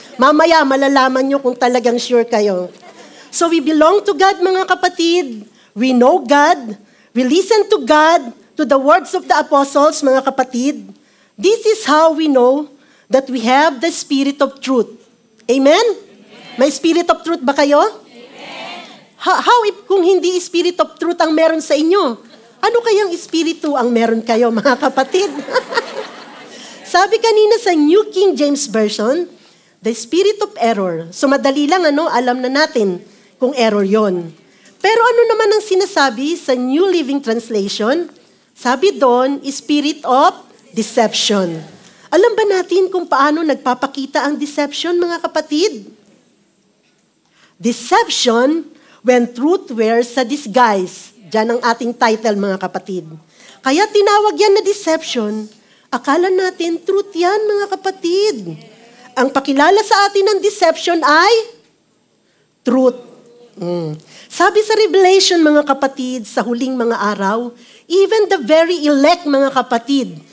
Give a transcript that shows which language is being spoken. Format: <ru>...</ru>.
<tl>Mamaya malalaman nyo kung talagang sure kayo.</tl> <en>So we belong to God,</en> <tl>mga kapatid.</tl> <en>We know God. We listen to God, to the words of the apostles,</en> <tl>mga kapatid.</tl> <en>This is how we know that we have the spirit of truth.</en> <tl>Amen? May</tl> <en>spirit of truth</en> <tl>ba kayo? Amen.</tl> <en>How if</en> <tl>kung hindi</tl> <en>spirit of truth</en> <tl>ang meron sa inyo? Ano kayang espiritu ang meron kayo, mga kapatid? Sabi kanina sa New King James Version,</tl> <en>the spirit of error.</en> <tl>So madali lang, alam na natin kung error yon. Pero ano naman ang sinasabi sa New Living Translation? Sabi doon,</tl> <en>spirit of deception.</en> <tl>Alam ba natin kung paano nagpapakita ang deception, mga kapatid?</tl> <en>Deception when truth wears a disguise.</en> <tl>Diyan ang ating title, mga kapatid. Kaya tinawag yan na deception. Akala natin truth yan, mga kapatid. Ang pakilala sa atin ng deception ay truth. Sabi sa Revelation, mga kapatid, sa huling mga araw,</tl> <en>even the very elect,</en> <tl>mga kapatid.</tl>